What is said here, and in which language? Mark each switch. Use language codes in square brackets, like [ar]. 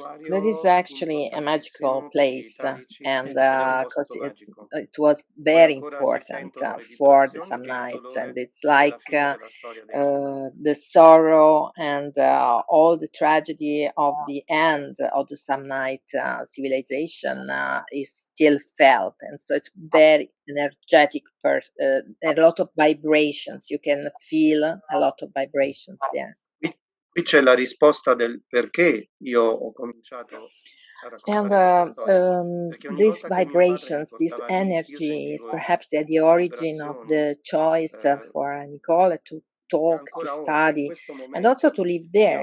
[en] That is actually a magical place, and because it was very important for the Samnites, and it's like the sorrow and all the tragedy of the end of the Samnite civilization is still felt, and so it's very energetic. A lot of vibrations. You can feel a lot of vibrations there. [it] Qui c'è la risposta del perché io ho cominciato a raccontare questa storia. [en] These vibrations, this energy is perhaps at the origin of the choice for Nicola to talk, to study, and also to live there.